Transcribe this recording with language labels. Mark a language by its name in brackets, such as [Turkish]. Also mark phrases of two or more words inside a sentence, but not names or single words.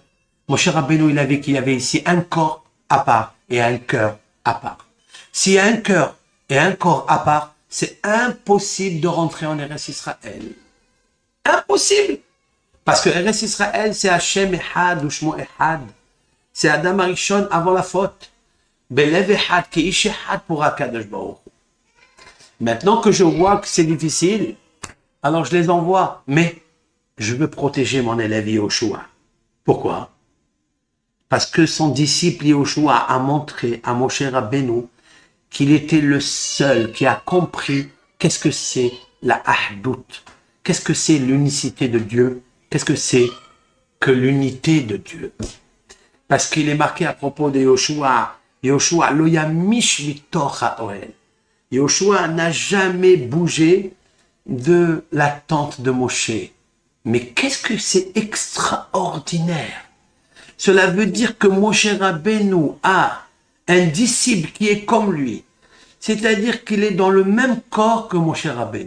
[French] Moshe Rabbeinu, il avait qu'il y avait ici un corps à part et un cœur à part. S'il y a un cœur et un corps à part, c'est impossible de rentrer en Eretz Israël. Impossible! Parce que Eretz Israël, c'est [Hebrew] השם אחד ושמו אחד. [French] C'est Adam Arishon avant la faute. [Hebrew] בלב אחד, כאיש אחד pour הקדוש ברוך הוא. [French] Maintenant que je vois que c'est difficile, alors je les envoie. Mais je veux protéger mon élève Yoshua. Pourquoi? Parce que son disciple Yoshua a montré à Moshe Rabbeinu qu'il était le seul qui a compris qu'est-ce que c'est la Ahdout, qu'est-ce que c'est l'unicité de Dieu, qu'est-ce que c'est que l'unité de Dieu. Parce qu'il est marqué à propos de Yoshua, Yoshua, [Hebrew] לא ימיש מתוך האהל. [French] Yoshua n'a jamais bougé de la tente de Moshe. Mais qu'est-ce que c'est extraordinaire! Cela veut dire que Moshe Rabbeinu a un disciple qui est comme lui. C'est-à-dire qu'il est dans le même corps que Moshe Rabbeinu.